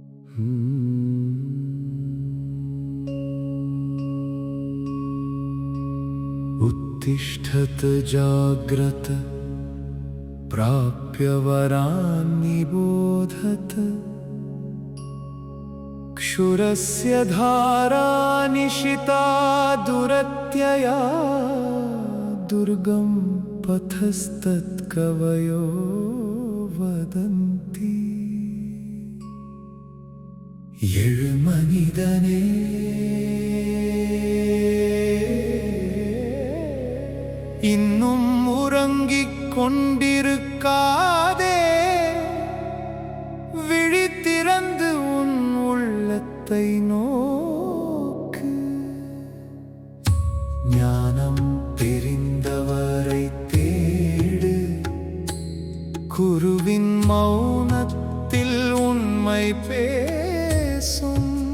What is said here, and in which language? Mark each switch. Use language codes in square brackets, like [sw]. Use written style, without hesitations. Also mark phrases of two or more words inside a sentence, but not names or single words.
[sa] उत्तिष्ठत जाग्रत प्राप्य वरान् निबोधत क्षुरस्य धारा निशिता दुरत्यया दुर्गं पथस्तत्कवयो [ta] वदन्ति எழு மனிதனே இன்னும் உறங்கிக் கொண்டிருக்காதே விழித்திறந்து உன் உள்ளத்தை நோக்கு ஞானம் தெரிந்தவரை தேடு குருவின் மௌனத்தில் உண்மை பேசும்